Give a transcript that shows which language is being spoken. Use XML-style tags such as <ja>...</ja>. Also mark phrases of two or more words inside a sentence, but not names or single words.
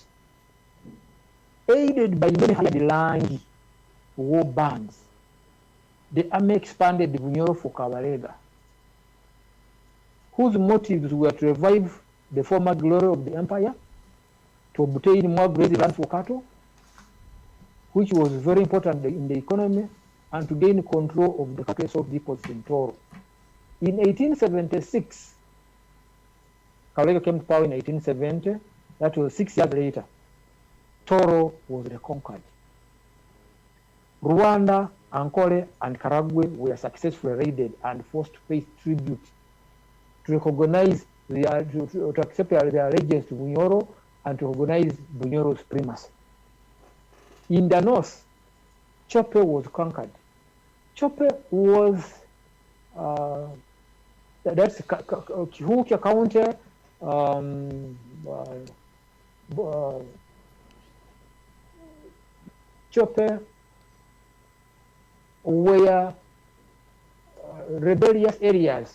<en>Aided by many hired war bands, the army expanded the Bunyoro for Kabaleega, whose motives were to revive the former glory of the empire, to obtain more grazing land for cattle, which was very important in the economy, and to gain control of the cattle salt depots in Toro. In 1876, Kabaleega came to power in 1870. That was 6 years later. Toro was reconquered. Rwanda, Ankole, and Karagwe were successfully raided and forced to pay tribute to recognize to accept their allegiance to Bunyoro and to recognize Bunyoro's primacy. In the north, Chope was conquered. Chope was that's Kihukia County, Chope were rebellious areas.</en>